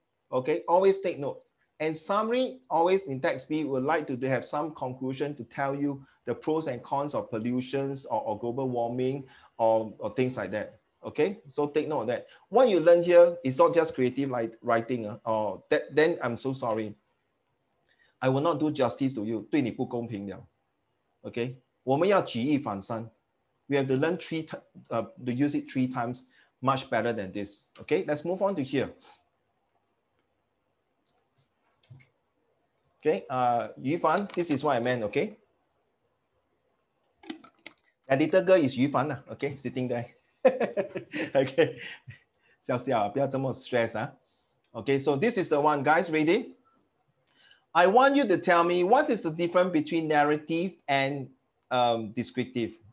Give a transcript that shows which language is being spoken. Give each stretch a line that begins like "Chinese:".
English: Okay, always take note. And summary, always in text B, would like to have some conclusion to tell you the pros and cons of pollutions or global warming or things like that. Okay, so take note of that. What you learn here is not just creative like writing. Then I'm so sorry. I will not do justice to you.
Chinese: 对你不公平了. Okay, 我们要举一反三.
English: We have to learn to use it 3 times much better than this. Okay, let's move on to here. Okay, Yu Fan, this is what I meant, okay? That little girl is Yu Fan, okay, sitting there.
Chinese: Okay, 笑笑，不要这么 stress.
English: Okay, so this is the one, guys, ready? I want you to tell me what is the difference between narrative and descriptive.